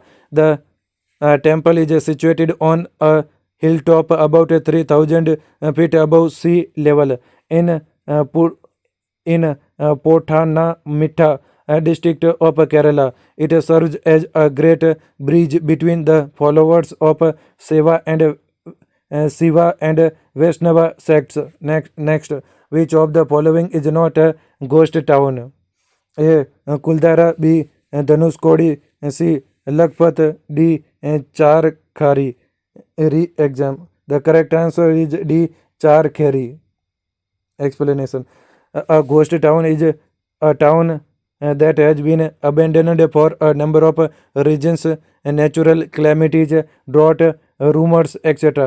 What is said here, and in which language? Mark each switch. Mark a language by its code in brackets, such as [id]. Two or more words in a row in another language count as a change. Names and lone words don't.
[en] The temple is situated on a hilltop about 3,000 feet above sea level in Pothanamthitta district of Kerala. It serves as a great bridge between the followers of Shiva and Vaishnava sects. Next, which of the following is not a ghost town? A. Kuldara, B. Dhanuskodi, C. Lakhpat, D. Charkhari. Re-exam. The correct answer is D. Charkhari. Explanation. A ghost town is a town that has been abandoned for a number of reasons, natural calamities, drought, rumors, etc.